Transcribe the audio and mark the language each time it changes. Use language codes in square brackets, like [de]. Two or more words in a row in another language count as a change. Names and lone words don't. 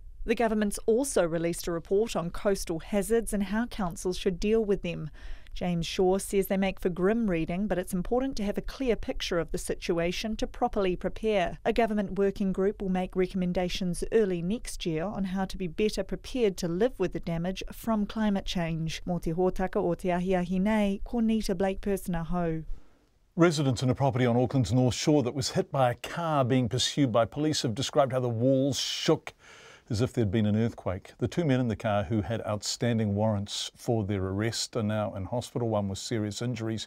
[en] The government's also released a report on coastal hazards and how councils should deal with them. James Shaw says they make for grim reading, but it's important to have a clear picture of the situation to properly prepare. A government working group will make recommendations early next year on how to be better prepared to live with the damage from climate change. [mi] Mō te hōtaka o te ahiahi nei, ko Nita Blake-Person aho. [en] Residents in a property on Auckland's North Shore that was hit by a car being pursued by police have described how the walls shook as if there'd been an earthquake. The 2 men in the car who had outstanding warrants for their arrest are now in hospital, one with serious injuries.